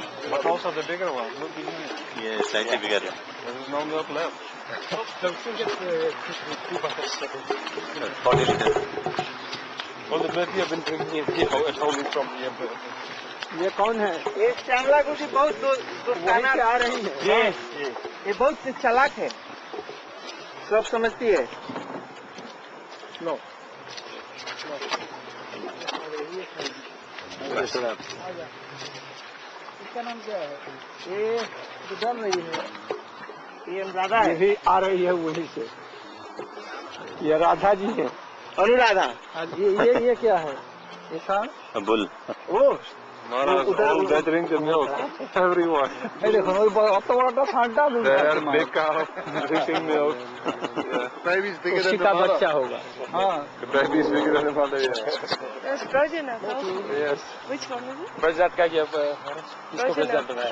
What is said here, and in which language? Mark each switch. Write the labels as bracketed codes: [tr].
[en] But also the bigger ones. Look in here. Yeah, slightly bigger. There is no milk left. They'll still get 2 buckets. 40 liters. All the milk we have been drinking here at home is from here. [hi] ये कौन है? ये श्यामला गुरुजी बहुत दोस्ताना आ रही है। ये बहुत चालाक है, सब समझती है। लो इसका नाम क्या है? ये डर रही है, ये राधा है। भी आ रही है वहीं से, ये राधा जी है। अनुराधा। ये क्या है? ये सांड? [en] Bull. [hi] वो [en] all gathering the milk. Everyone. [hi] ये देखो [bn] অত বড়টা ষাঁড়টা [en] They are big cow drinking milk. Baby's bigger [hi] उसी [en] than the [hi] का [en] mother. [hi] बच्चा होगा। हाँ, [en] The baby is bigger than the mother. Yeah. That's Brajanath. Yes. Which one is it? [hi] प्रजात का क्या किसको प्रजात बनाया?